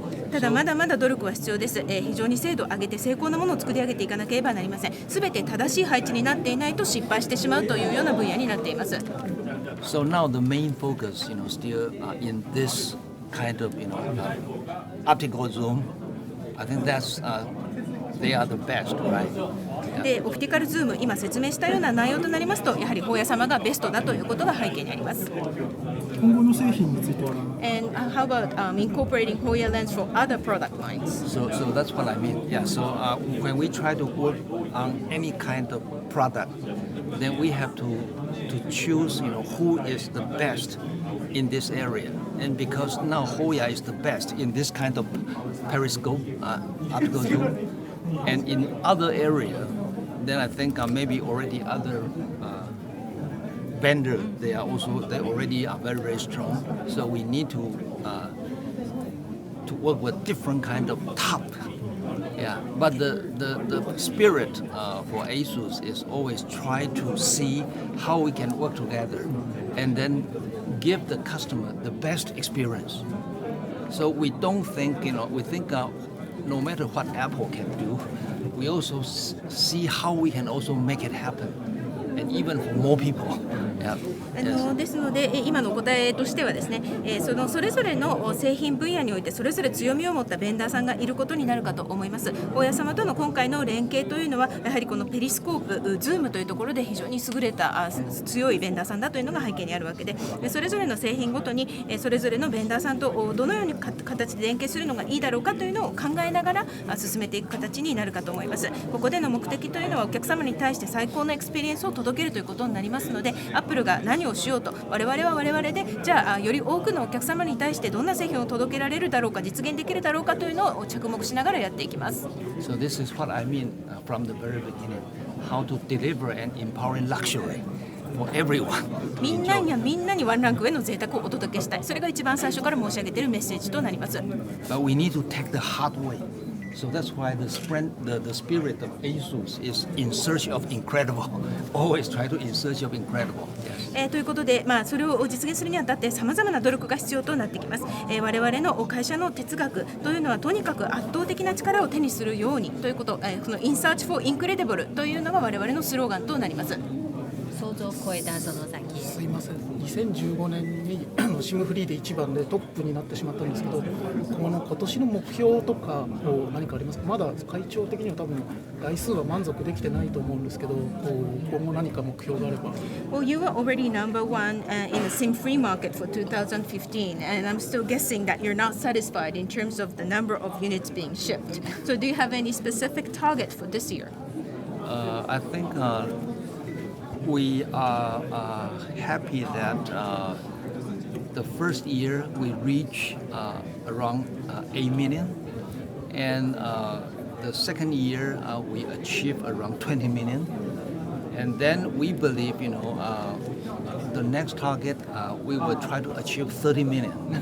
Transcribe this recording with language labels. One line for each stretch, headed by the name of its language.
Japanese: ただまだまだ努力は必要です。非常に精度を上げて精巧なものを作り上げていかなければなりません。すべて正しい配置になっていないと失敗してしまうというような分野になっています。
English: So now the main focus, still in this kind of, optical zoom. I think that's they are the best, right?
Japanese: で、オプティカルズーム今説明したような内容となりますと、やはりホーヤ様がベストだということが背景にあります。今後の製品については
English: And how about incorporating Hoya lens for other product lines? So that's what I mean. Yeah. So when we try to work on any kind of product, then we have to choose, who is the best in this area. And because now Hoya is the best in this kind of periscope, optical zoom, and in other area, then I think maybe already other vendor they already are very, very strong. So we need to work with different kind of top. Yeah, but the spirit for ASUS is always try to see how we can work together and then give the customer the best experience. So we don't think, we think no matter what Apple can do, we also see how we can also make it happen, and even for more people. Yeah.
Japanese: ですので今の答えとしてはですね、それぞれの製品分野においてそれぞれ強みを持ったベンダーさんがいることになるかと思います。ホーヤ様との今回の連携というのはやはりこのペリスコープ、ズームというところで非常に優れた強いベンダーさんだというのが背景にあるわけで、それぞれの製品ごとにそれぞれのベンダーさんとどのように形で連携するのがいいだろうかというのを考えながら進めていく形になるかと思います。ここでの目的というのはお客様に対して最高のエクスペリエンスを届けるということになりますので、アップルが何をしようと我々は我々でじゃあより多くのお客様に対してどんな製品を届けられるだろうか、実現できるだろうかというのを着目しながらやっていきます。
English: So this is what I mean from the very beginning, how to deliver an empowering luxury for everyone.
Japanese: みんなにワンランク上の贅沢をお届けしたい。それが一番最初から申し上げているメッセージとなります。
English: But we need to take the hard way. So that's why the spirit of ASUS is in search of incredible. Always try to in search of incredible. Yes.
Japanese: ということで、それを実現するにあたってさまざまな努力が必要となってきます。我々の会社の哲学というのはとにかく圧倒的な力を手にするようにということ、この
English: In Search for Incredible
Japanese: というのが我々のスローガンとなります。想像を超えたその先へ。すいません、2015年にSIMフリーで1番でトップになってしまったんですけど、今年の目標とか何かありますか？まだ会長的には多分台数は満足できてないと思うんですけど、今後何か目標があれば。
English: Well, you were already number one in the SIM-free market for 2015, and I'm still guessing that you're not satisfied in terms of the number of units being shipped. So do you have any specific target for this year? I think we are happy that the first year we reach around 8 million, and the second year we achieve around 20 million, and then we believe, the next target we will try to achieve 30 million.